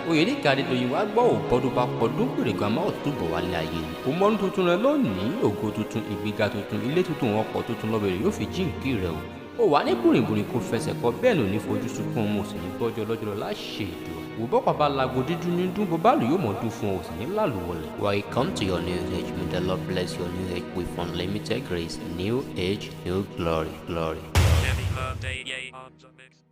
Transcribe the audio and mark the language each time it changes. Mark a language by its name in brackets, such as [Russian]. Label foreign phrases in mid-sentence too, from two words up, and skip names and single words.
[Yoruba] Oyènìkẹ́ Adédoyin wá gbọ́ ò bọ́dún bá pọ́dún, pèrè gan máa ò túbọ̀ wálé ayé ni. Ó mọ́nú tuntun rẹ lónìí, ògo tuntun, ìgbéga tuntun, ilé tuntun, ọkọ̀ tuntun lọ́bẹ̀ rẹ̀ yóò fi jíǹkí rẹ o. Ó wà ní bùrìnbùrìn kó fẹsẹ̀ kọ, bẹ́ẹ̀ ló ní fojú sunkún ọmọ, sì ní gbọ́jọ́ lọ́jọ́ lọ láṣẹ Èdùà. Wò bọ́pàá bá lago dídún ní dún, bó bá lù yóò mọ̀ dún fún ọ, sì ní làlùwọlẹ̀. [English] Welcome to your new age. May the Lord bless your new age with unlimited grace. New age, new glory, glory. Happy birthday, yay, on the mix.